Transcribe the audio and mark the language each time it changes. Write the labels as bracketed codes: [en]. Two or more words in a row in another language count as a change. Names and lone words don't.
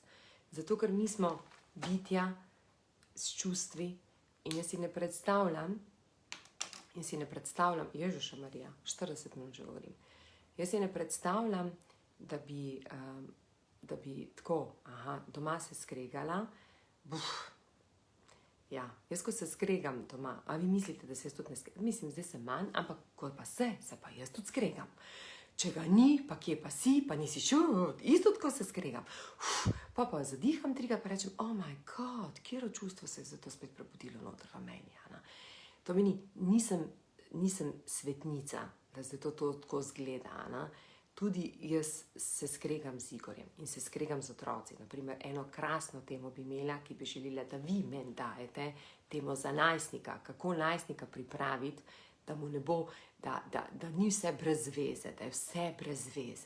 [sl] Zato, ker mi smo bitja s čustvi in jaz si ne predstavljam, Ježuša Marija, 40 minut že govorim, jaz si ne predstavljam, da bi tako, doma se skregala, ja, jaz ko se skregam doma, a vi mislite, da se jaz tudi ne skregam? Mislim, zdaj se manj, ampak ko pa se pa jaz tudi skregam. Če ga ni, pa kje pa si, pa nisi šel, isto tako se skregam. Pa zadiham trikrat, pa rečem, [en] oh my god, [sl] kjero čustvo se je zato spet prebudilo noter v meni. To meni, nisem svetnica, da se to tako zgleda. Tudi jaz se skregam z Igorjem in se skregam z otroci. Naprimer, eno krasno temo bi imela, ki bi želela, da vi meni dajete, temo za najstnika, kako najstnika pripraviti, da mu ne bo, da ni vse brez veze, da je vse brez veze.